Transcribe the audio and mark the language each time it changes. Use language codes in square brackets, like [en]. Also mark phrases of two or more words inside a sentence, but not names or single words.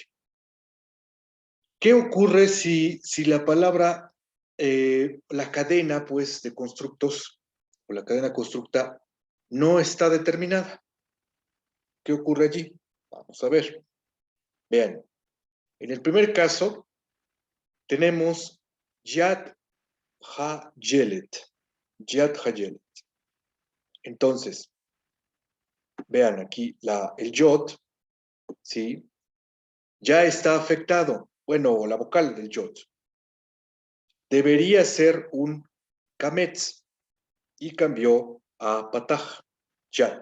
[es] ¿Qué ocurre si la palabra, la cadena, pues, de constructos, o la cadena constructa, no está determinada? ¿Qué ocurre allí? Vamos a ver. Vean, en el primer caso, tenemos [he] יד הילד. יד הילד. [es] Entonces, vean aquí el yod, ¿sí? Ya está afectado. Bueno, la vocal del yod. Debería ser un kametz y cambió a pataj, yad.